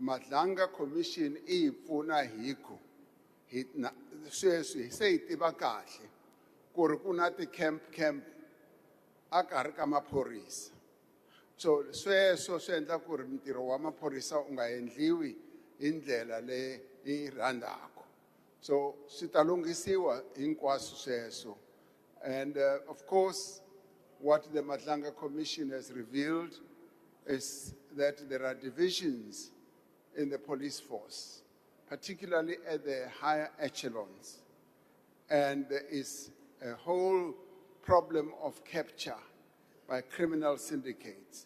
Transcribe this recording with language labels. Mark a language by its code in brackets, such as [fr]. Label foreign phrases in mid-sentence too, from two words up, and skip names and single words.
[ts] Madlanga Commission ipfuna hiko. Sweswi se tiva kahle ku ri ku na ti-camp a karhi ka maphorisa. So sweswo swi endla ku ri ntirho wa maphorisa u nga endliwi hi ndlela leyi rhandako. So swi ta lunghisiwa hinkwaswo sweswo. [en] And of course, what the Madlanga Commission has revealed is that there are divisions in the police force, particularly at the higher echelons. And there is a whole problem of capture by criminal syndicates.